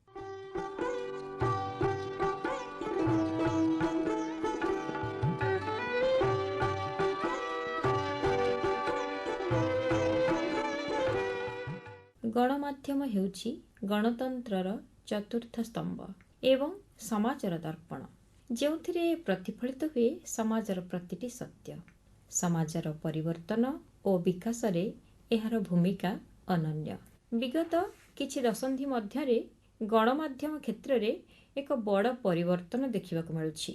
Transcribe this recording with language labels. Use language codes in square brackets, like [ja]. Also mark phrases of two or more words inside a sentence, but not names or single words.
[or] ଗଣମାଧ୍ୟମ ହେଉଛି ଗଣତନ୍ତ୍ରର ଚତୁର୍ଥ ସ୍ତମ୍ଭ ଏବଂ ସମାଜର ଦର୍ପଣ। ଯେଉଁଥିରେ ପ୍ରତିଫଳିତ ହୁଏ ସମାଜର ପ୍ରତିଟି ସତ୍ୟ। ସମାଜର ପରିବର୍ତ୍ତନ ଓ ବିକାଶରେ ଏହାର ଭୂମିକା ଅନନ୍ୟ। ବିଗତ କିଛି ଦଶନ୍ଧି ମଧ୍ୟରେ ଗଣମାଧ୍ୟମ କ୍ଷେତ୍ରରେ ଏକ ବଡ଼ ପରିବର୍ତ୍ତନ ଦେଖିବାକୁ ମିଳୁଛି।